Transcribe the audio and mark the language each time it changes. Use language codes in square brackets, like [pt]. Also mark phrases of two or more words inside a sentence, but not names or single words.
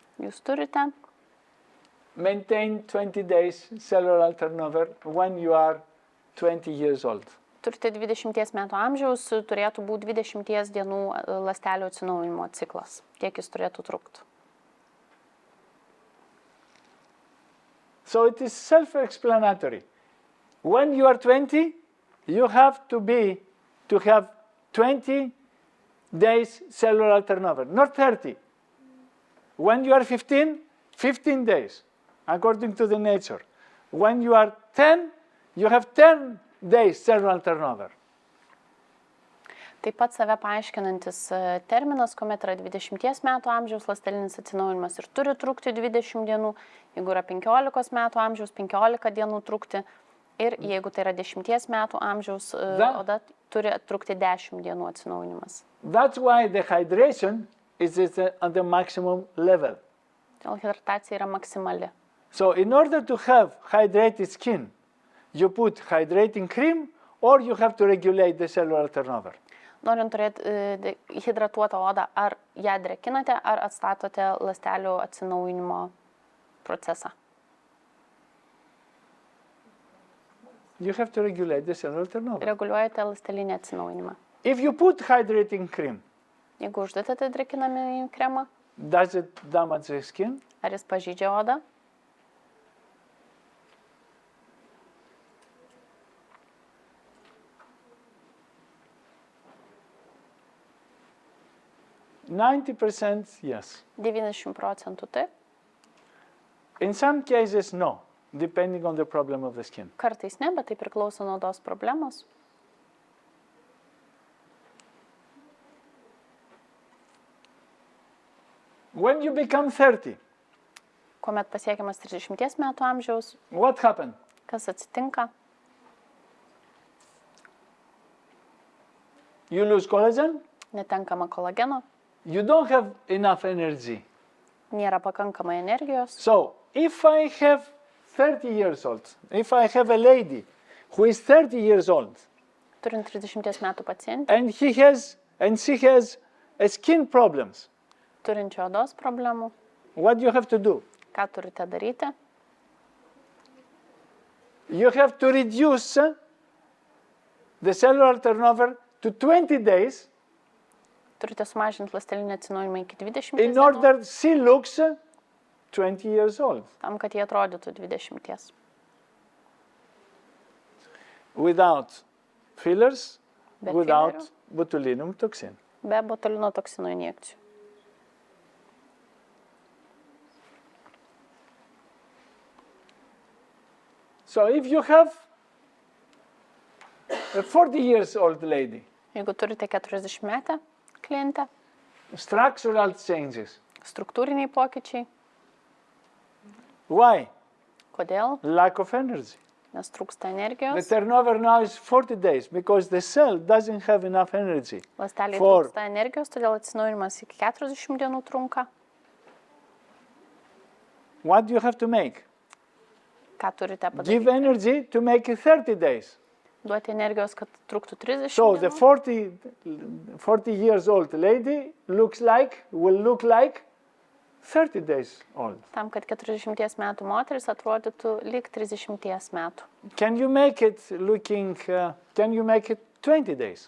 [lt] Jūs turite [en] maintain 20 days cellular turnover when you are 20 years old. [lt] Turite 20 metų amžiaus, turėtų būti 20 dienų ląstelių atsinaujinimo ciklas. Tiek jis turėtų trukti. [en] So it is self-explanatory. When you are 20, you have to have 20 days cellular turnover, not 30. When you are 15, 15 days, according to the nature. When you are 10, you have 10 days cellular turnover. [lt] Taip pat save paaiškinantis terminas, kuomet yra 20 metų amžiaus ląstelinis atsinaujinimas ir turi trukti 20 dienų, jeigu yra 15 metų amžiaus, 15 dienų trukti ir jeigu tai yra 10 metų amžiaus oda, turi trukti 10 dienų atsinaujinimas. [en] That's why the hydration is at the maximum level. [lt] Todėl hidratacija yra maksimali. [en] So in order to have hydrated skin, you put hydrating cream or you have to regulate the cellular turnover. [lt] Norint turėti hidratuotą odą, ar ją drekinate, ar atstatote ląstelių atsinaujinimo procesą? [en] You have to regulate the cellular turnover. [lt] Reguliuojate ląstelinį atsinaujinimą. [en] If you put hydrating cream, [lt] Jeigu uždedate drekinamąjį kremą, [en] does it damage the skin? [lt] ar jis pažeidžia odą? [en] Yes. [lt] 90% taip. [en] In some cases, no, depending on the problem of the skin. [lt] Kartais ne, bet tai priklauso nuo odos problemos. [en] When you become 30, [lt] Kuomet pasiekiamas 30 metų amžiaus, [en] what happened? [lt] kas atsitinka? [en] You lose collagen, [lt] Netenkama kolageno, [en] you don't have enough energy. [lt] nėra pakankamai energijos. [en] So, if I have 30 years old, if I have a lady who is 30 years old, [lt] Turint 30 metų pacientę, [en] and she has a skin problems, [lt] turinčio odos problemų, [en] what you have to do? [lt] ką turite daryti? [en] You have to reduce the cellular turnover to 20 days [lt] Turite sumažinti ląstelinį atsinaujinimą iki 20 [en] in [lt] dienų, [en] order she looks 20 years old. [lt] tam, kad jie atrodytų 20. [en] Without fillers, [lt] Be [en] without [lt] fillerių. [en] botulinum toxin. [lt] Be botulino toksino injekcijų. [en] So if you have a 40 years old lady, [lt] Jeigu turite 40 metę klientę, [en] structural changes. [lt] struktūriniai pokyčiai, [en] Why? [lt] kodėl? [en] Lack of energy. [lt] Nes trūksta [en] The [lt] energijos, [en] turnover now is 40 days because the cell doesn't have enough energy. [lt] ląsteliai [en] For- [lt] trūksta energijos, todėl atsinaujinimas iki 40 dienų trunka. [en] What do you have to make? [lt] Ką turite [en] Give [lt] padaryti? [en] energy to make it 30 days. [lt] Duoti energijos, kad truktų 30 [en] So the [lt] dienų. [en] 40 years old lady will look like 30 days old. [lt] Tam, kad 40 metų moteris atrodytų lyg 30 metų. [en] Can you make it 20 days?